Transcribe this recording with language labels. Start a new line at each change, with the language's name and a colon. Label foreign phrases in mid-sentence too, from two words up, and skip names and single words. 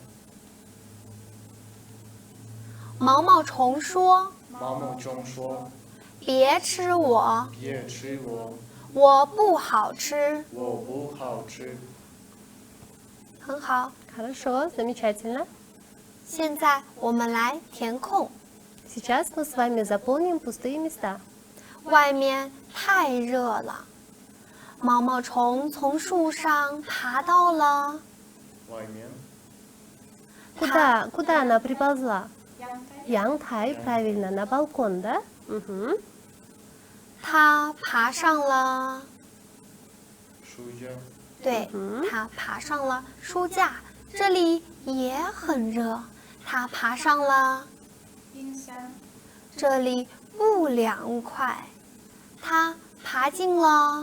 Chinese: 毛毛虫说毛毛虫说：“ 别吃我，别吃我，我不好吃。我不好吃。很好，
Russian: Хорошо, замечательно.
Chinese: 现在我们来填空。
Russian: Сейчас мы с вами заполним пустые места.
Chinese: 外面太热了，毛毛虫从树上爬到了。外面
Russian: Куда она приползла? Янтай, правильно, на балкон, да? Мгм.
Chinese: 它爬上了，书架，对，它爬上了书架，这里也很热。它爬上了冰箱，这里不凉快，它爬进了，